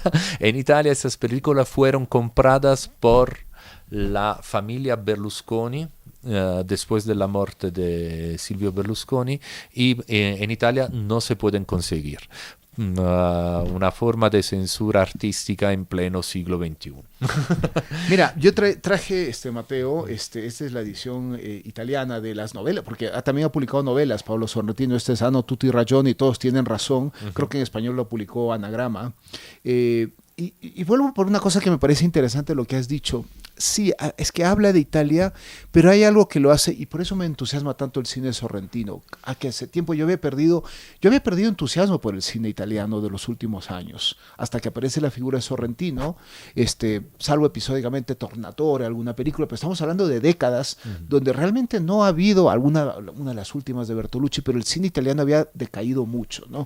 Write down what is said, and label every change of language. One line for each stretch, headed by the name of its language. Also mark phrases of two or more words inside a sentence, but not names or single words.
Spanish: En Italia esas películas fueron compradas por la familia Berlusconi después de la muerte de Silvio Berlusconi y en Italia no se pueden conseguir. Una forma de censura artística en pleno siglo XXI. Mira, yo traje, Mateo, esta es la edición italiana de las novelas, porque también ha publicado novelas, Pablo Sorrentino, este es Hanno tutti ragioni, todos tienen razón, creo que en español lo publicó Anagrama, y vuelvo por una cosa que me parece interesante lo que has dicho. Sí, es que habla de Italia, pero hay algo que lo hace, y por eso me entusiasma tanto el cine sorrentino. A que hace tiempo yo había perdido entusiasmo por el cine italiano de los últimos años, hasta que aparece la figura de Sorrentino, salvo episódicamente Tornatore, alguna película, pero estamos hablando de décadas donde realmente no ha habido una de las últimas de Bertolucci, pero el cine italiano había decaído mucho, ¿no?